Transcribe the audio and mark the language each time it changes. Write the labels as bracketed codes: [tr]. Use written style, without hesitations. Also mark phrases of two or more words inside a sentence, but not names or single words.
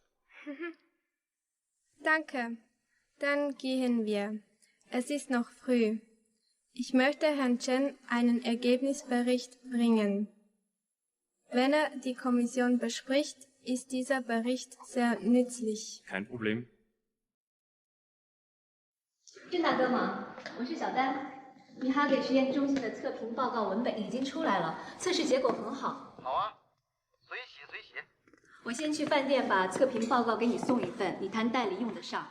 [de] Danke. Dann gehen wir. Es ist noch früh. Ich möchte Herrn Chen einen Ergebnisbericht bringen. Wenn er die Kommission bespricht, ist dieser Bericht sehr nützlich. Kein Problem. [zh] 郑大哥吗？我是小丹。米哈给实验中心的测评报告文本已经出来了，测试结果很好。好啊，随喜随喜。我先去饭店把测评报告给你送一份，你谈代理用得上。